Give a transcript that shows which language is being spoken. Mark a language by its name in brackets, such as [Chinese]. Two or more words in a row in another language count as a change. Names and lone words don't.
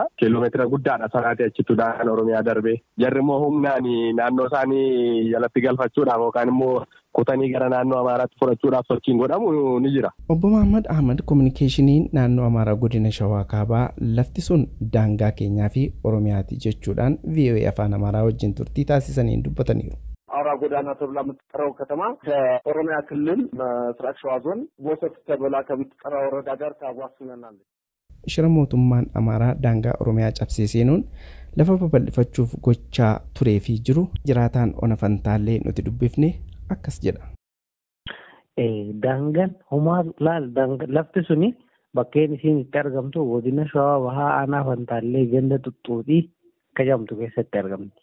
[Oromo] Kiiloomeetira guddaadha sanaati achitti daangaan Oromiyaa darbee jarri immoo humnaan naannoo isaanii jalatti galfachuudhaaf yookaan immoo kutanii gara naannoo Amaaraatti fudhachuudhaaf sochiin godhamu ni jira. Obbo Mahammad Ahmad kominikeeshiniin naannoo Amaaraa godina Shawaa Kaabaa lafti sun daangaa keenyaa fi Oromiyaati jechuudhaan VOA afaan Amaaraa wajjin turtii taasisaniin dubbataniiru. [Amharic] አውራ ጎዳና ተብላ የምትጠራው ከተማ ከኦሮሚያ ክልል ምስራቅ ሸዋ ዞን ቦሰት ተብላ ከምትጠራው ወረዳ ጋር ታዋስነናለች። [Oromo] Shira mootummaan Amaaraa daangaa Oromiyaa cabsee seenuun lafa babal'ifachuuf gochaa turee fi jiru jiraataan Ona Fantaallee nuti dubbifne akkas jedha. Daangaan homaa laal lafti suni bakkeen isiin itti argamtu godina Shawaa Bahaa Aanaa Fantaallee ganda Xuxxuuxii jedhamtu keessatti argamti.